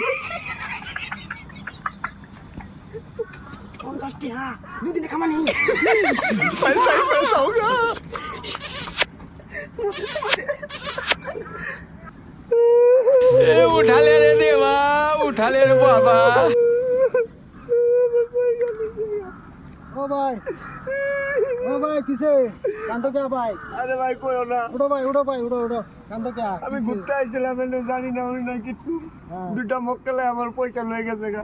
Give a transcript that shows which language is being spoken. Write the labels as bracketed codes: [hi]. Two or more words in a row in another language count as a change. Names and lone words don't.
[bn] 50 টাকা দুদিনে কামানি [hi] पैसा ही पैसा होगा उठा ले रे देवा उठा ले रे बाबा [bn] ও ভাই কিসে কান্দো কে ভাই আরে ভাই কইও না উঠো ভাই উঠো কান্দো কে আমি ঘুরতে আইছিলাম এনে জানি না উনি না কিছু দুটা মক্কেলে আমার পয়সা লয়ে গেছে গা